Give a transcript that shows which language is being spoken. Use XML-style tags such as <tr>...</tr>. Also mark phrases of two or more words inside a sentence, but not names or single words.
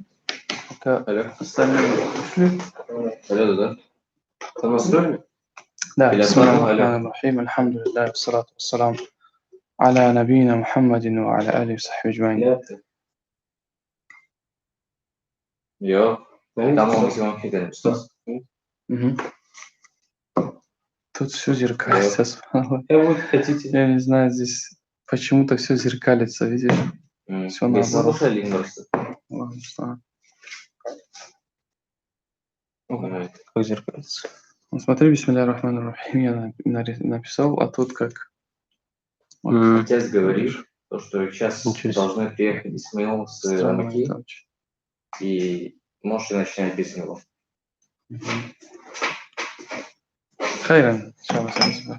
<ru>Пока остальные ушли. Алло, да? Там настроили? Да, Или</ru> <ar>بسم الله</ar> <ru>отправил? Алло.</ru> <ar>الرحمن الرحيم الحمد لله والصلاة والسلام على نبينا محمد وعلى آله وصحبه أجمعين.</ar> <ru>Yok. Там он максимум фига Мгм. Тут все зеркалится. Как вы хотите. Я не знаю, здесь почему-то все зеркалится, видишь? Все наоборот. Слушали просто. Ладно, что? Как зеркальце? Ну, смотри,</ru> <ar>بسم الله الرحمن الرحيم,</ar> <ru>я написал, а тут как? Вот. Отец говорит, что сейчас должны приехать Исмаил с Амаки, и можете начинать без него.</ru> <ar>خيرا، إن شاء الله,</ar> <ru>спасибо.</ru>